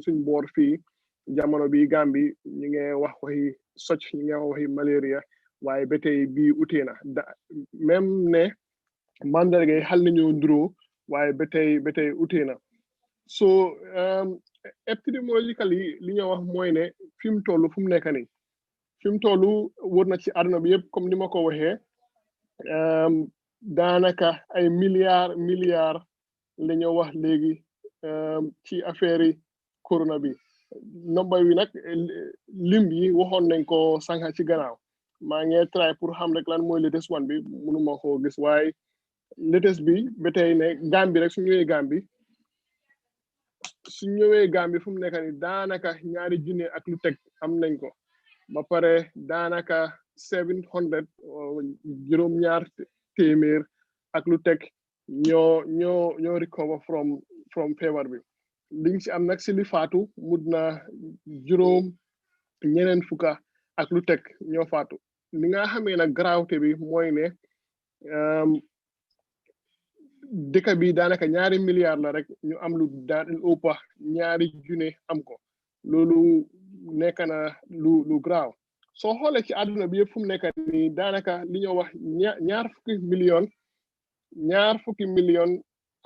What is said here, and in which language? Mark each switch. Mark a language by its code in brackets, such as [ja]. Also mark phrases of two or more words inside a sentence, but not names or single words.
[wo] suñ boor fii jamono bi Gambi ñu ngi wax waxi socc ñu ngi wax waxi malaria waaye ba tey bii utee na même ne mandarga yi xal nañu nduroo waaye ba tey utee na so épidémiologically li ñoo wax mooy ne fi mu toll fu mu nekk nii fi mu toll wër na ci àdduna bi yëpp comme ni ma ko waxee daanaka ay milliards la ñoo wax léegi ci affaire yi corona bi nombre bi nag lim yi waxoon nañ ko sànq ci gannaaw maa ngi try pour xam rek lan mooy [en] latest one [wo] bi mënuma koo gis waaye latest bi ba tey ne Gambie rek su ñëwee Gambie fu mu nekk ni daanaka 2 junne ak lu teg am nañ ko ba pare daanaka 700 juróom-ñaar téeméer ak lu teg ñoo [en] recover from [wo] feebar bi liñ si am nag si li faatu mut na ñeneen fukka ak lu teg ñoo faatu li nga xamee nag garaawte bi mooy ne dëkk bi daanaka 2 milliards la rek ñu am lu ëppa 2 junne am ko loolu nekk na lu graaw soo xoolee ci àdduna bi yëpp fu mu nekk nii daanaka li ñoo wax ñaar fukki million ak